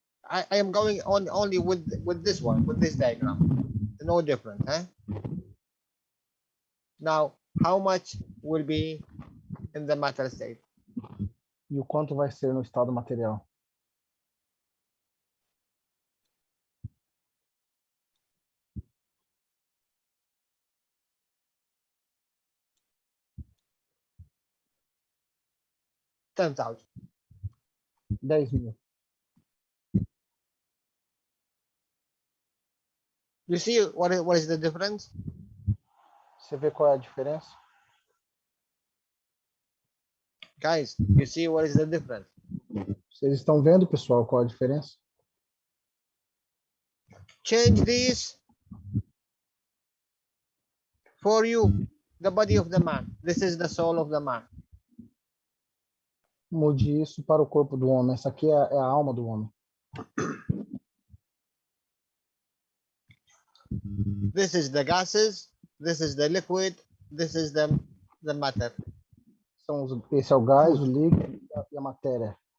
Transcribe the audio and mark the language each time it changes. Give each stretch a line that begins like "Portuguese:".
English: I am going on only with this one, with this diagram. No different, huh? Now, how much will be in the matter state?
Portuguese: E o quanto vai ser no estado material?
English: $10,000.
Portuguese: 10.000.
English: You see what is the difference?
Portuguese: Você vê qual é a diferença?
English: Guys, you see what is the difference?
Portuguese: Vocês estão vendo, pessoal, qual é a diferença?
English: Change this for you, the body of the man. This is the soul of the man.
Portuguese: Mude isso para o corpo do homem. Essa aqui é a alma do homem.
English: This is the gases. This is the liquid. This is the matter.
Portuguese: Esse é o gás, o líquido e a matéria.